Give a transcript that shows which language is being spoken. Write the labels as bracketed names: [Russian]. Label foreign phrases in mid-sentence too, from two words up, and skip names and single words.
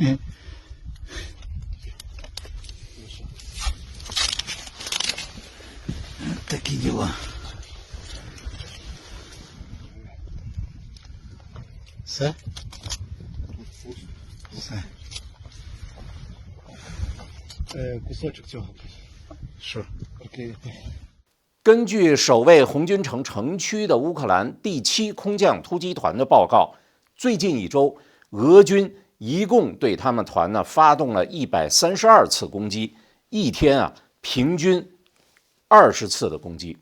[Ukrainian] Такі діла. Все? Все. Кусочок цього. Що? Приклеїти. [Chinese] 根据守卫红军城城区的乌克兰第7空降突击团的报告，最近一周，俄军一共对他们团呢发动了132次攻击，一天平均20次的攻击。